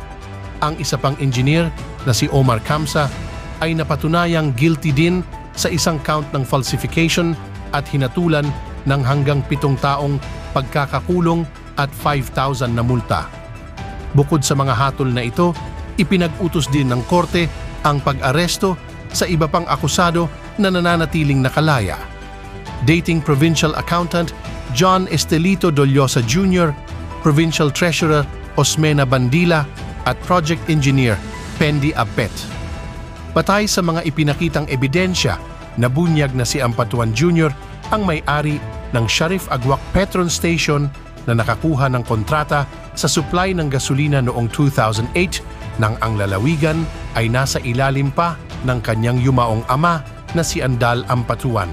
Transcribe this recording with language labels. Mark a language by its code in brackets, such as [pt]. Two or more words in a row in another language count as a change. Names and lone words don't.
[tl] Ang isa pang engineer na si Omar Kamsa ay napatunayang guilty din sa isang count ng falsification at hinatulan ng hanggang 7 taong pagkakakulong at 5,000 na multa. Bukod sa mga hatol na ito, ipinag-utos din ng korte ang pag-aresto sa iba pang akusado na nananatiling nakalaya. Dating Provincial Accountant John Estelito Doliosa Jr., Provincial Treasurer Osmena Bandila at Project Engineer Pendi Abet. Batay sa mga ipinakitang ebidensya, nabunyag na si Ampatuan Jr. ang may-ari ng Sharif Agwak Petron Station na nakakuha ng kontrata sa supply ng gasolina noong 2008 nang ang lalawigan ay nasa ilalim pa ng kanyang yumaong ama na si Andal Ampatuan.